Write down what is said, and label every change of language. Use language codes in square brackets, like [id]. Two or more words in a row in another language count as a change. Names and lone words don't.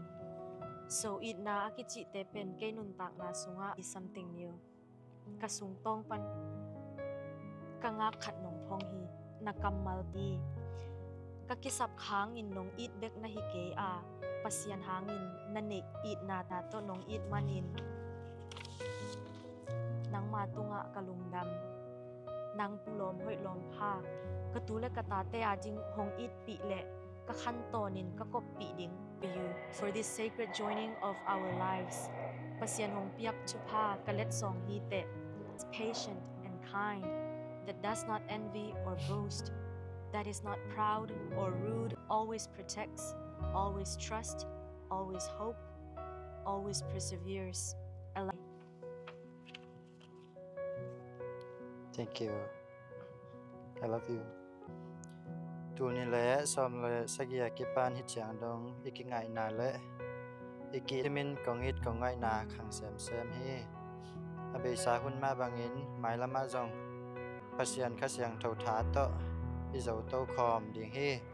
[ctd] So it na akichi te pen kay nuntak na sunga [en] is something new. [ctd] Kasungtong pan kangakhat nong pong hi, nakamal bi. Kakisap hangin nong it bek na hike a, pasyan hangin na ne it na to nong it manin. Nang matunga kalungdam. Nang pulom hoy lom pa katule katate ajing hong it pi le kakantonin kakop pi ding [en] you for this sacred joining of our lives [ctd] pasyan hong piap chupa kalet song hite [en] patient and kind that does not envy or boast that is not proud or rude always protects always trust always hope always perseveres. Thank you. I love you. [ctd] Tu ni le som le sagia ki pan hi chang dong iki ngai na le iki min kong it kong ngai na khang sem hi abe sa hun ma bangin mai lama jong pasian khasyang thau tha to i zo to khom ding hi